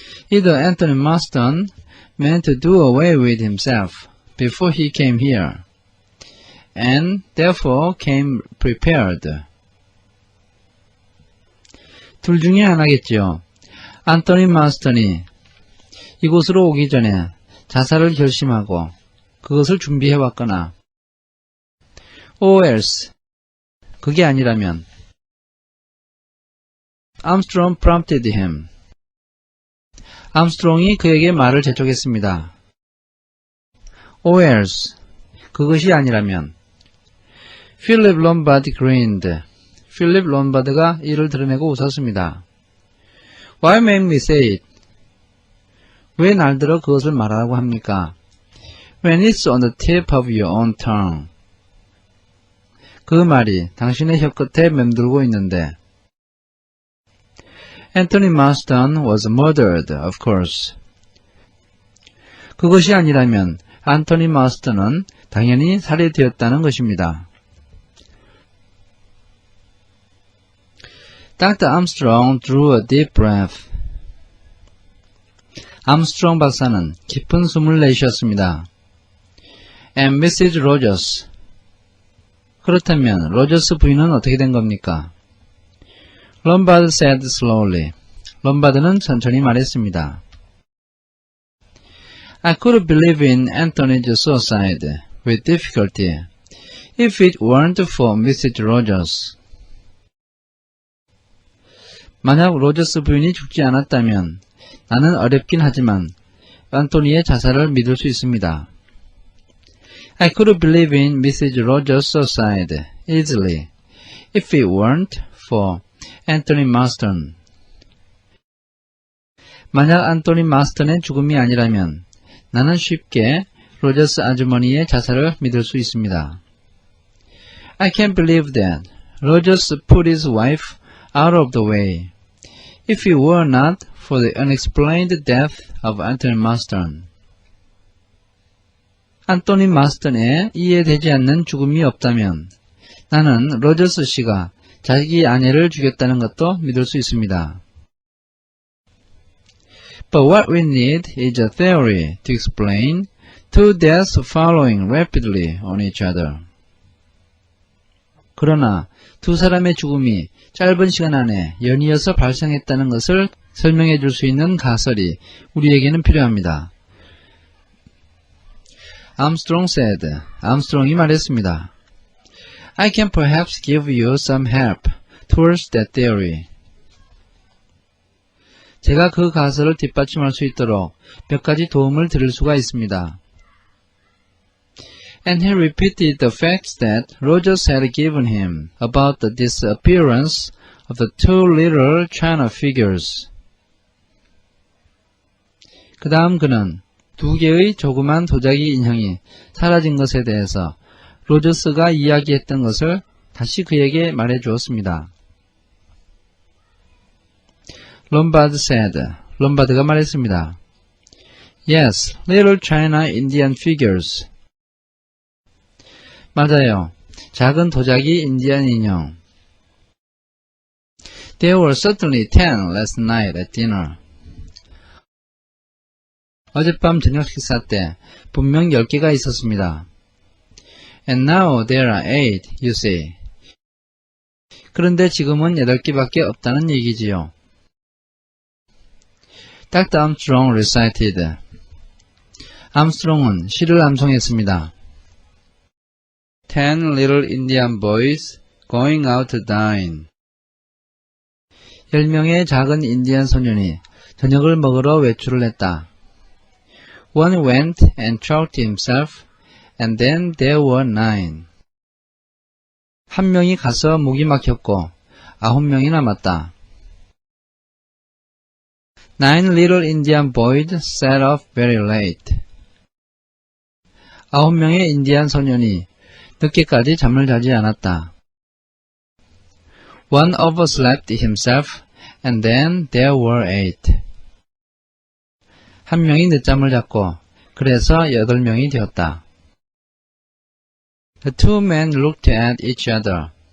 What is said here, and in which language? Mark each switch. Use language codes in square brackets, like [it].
[en] Either Anthony Marston meant to do away with himself before he came here, and therefore came prepared. [ko] 둘 중에 하나겠지요. 안토니 마스턴이 이곳으로 오기 전에 자살을 결심하고 그것을 준비해왔거나 [en] or else, [ko] 그게 아니라면 [en] Armstrong prompted him. [ko] 암스트롱이 그에게 말을 재촉했습니다. [en] or else, [ko] 그것이 아니라면 [en] Philip Lombard grinned. [ko] 필립 롬바드가 이를 드러내고 웃었습니다. [en] Why make me say it? [ko] 왜 날들어 그것을 말하라고 합니까? [en] When it's on the tip of your own tongue. [ko] 그 말이 당신의 혀끝에 맴돌고 있는데. [en] Anthony Marston was murdered, of course. [ko] 그것이 아니라면 안토니 마스턴은 당연히 살해되었다는 것입니다. [en] Dr. Armstrong drew a deep breath. [ko] 암스트롱 박사는 깊은 숨을 내쉬었습니다. [en] And Mrs. [ko] Rogers. 그렇다면 로저스 부인은 어떻게 된 겁니까? [en] Lombard said slowly. [ko] 롬바드는 천천히 말했습니다. [en] I could believe in Anthony's suicide with difficulty if it weren't for Mrs. Rogers. [ko] 만약 로저스 부인이 죽지 않았다면 나는 어렵긴 하지만 안토니의 자살을 믿을 수 있습니다. [en] I could believe in Mrs. Rogers' suicide easily if it weren't for Anthony Marston. [ko] 만약 안토니 마스턴의 죽음이 아니라면 나는 쉽게 로저스 아주머니의 자살을 믿을 수 있습니다. [en] I can't believe that Rogers put his wife out of the way if it were not for the unexplained death of Anthony Marston. [ko] 안토니 마스턴의 이해되지 않는 죽음이 없다면 나는 로저스 씨가 자기 아내를 죽였다는 것도 믿을 수 있습니다. [en] But what we need is a theory to explain two deaths following rapidly on each other. [ko] 그러나 두 사람의 죽음이 짧은 시간 안에 연이어서 발생했다는 것을 설명해 줄 수 있는 가설이 우리에게는 필요합니다. [en] Armstrong said, [ko] 암스트롱이 말했습니다. [en] I can perhaps give you some help towards that theory. [ko] 제가 그 가설을 뒷받침할 수 있도록 몇 가지 도움을 드릴 수가 있습니다. [en] And he repeated the facts that Rogers had given him about the disappearance of the two little china figures. [ko] 그 다음 그는 두 개의 조그만 도자기 인형이 사라진 것에 대해서 로저스가 이야기했던 것을 다시 그에게 말해 주었습니다. [en] Lombard said, [ko] 롬바드가 말했습니다. [en] Yes, little China Indian figures. [ko] 맞아요. 작은 도자기 인디안 인형. [en] There were certainly 10 last night at dinner. [ko] 어젯밤 저녁 식사 때 분명 10개가 있었습니다. [en] And now there are 8, you see. [ko] 그런데 지금은 8개밖에 없다는 얘기지요. [en] Dr. Armstrong recited. [ko] 암스트롱은 시를 암송했습니다. [en] 10 little Indian boys going out to dine. [ko] 10명의 작은 인디안 소년이 저녁을 먹으러 외출을 했다. [en] One went and choked himself, and then there were 9. [ko] 한 명이 가서 목이 막혔고 9명이 남았다. [en] 9 little Indian boys set off very late. [ko] 9명의 인디안 소년이 늦게까지 잠을 자지 않았다. [en] One overslept himself, and then there were 8. [ko] 한 명이 늦잠을 잤고, 그래서 8명이 되었다. [en] The two men looked at each other.